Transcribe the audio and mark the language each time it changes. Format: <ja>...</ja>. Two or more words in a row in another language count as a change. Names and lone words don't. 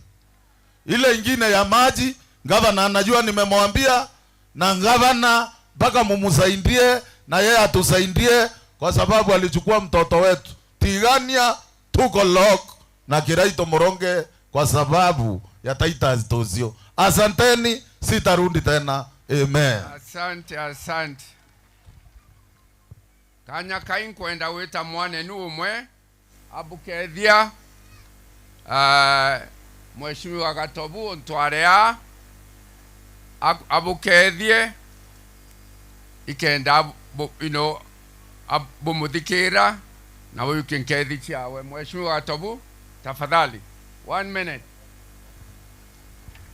<sw>Ile ingine ya maji, gavana anajua nimemwambia, na gavana mpaka mumusaidie na yeye atusaidie, kwa sababu alichukua mtoto wetu Tigania tuko lock na Kiraito Moronge kwa sababu ya Titus Tozio. Asanteni, sitarundi tena. Amen. Asante.</sw> <mer>Kanya kain kwenda weta mwane numwe abukethia Mheshimiwa Gatobu ntwarea abukethie ikenda bumuthikira na wewe kinkethi chiawe.</mer> <sw>Mheshimiwa Gatobu, tafadhali 1 minute.</sw>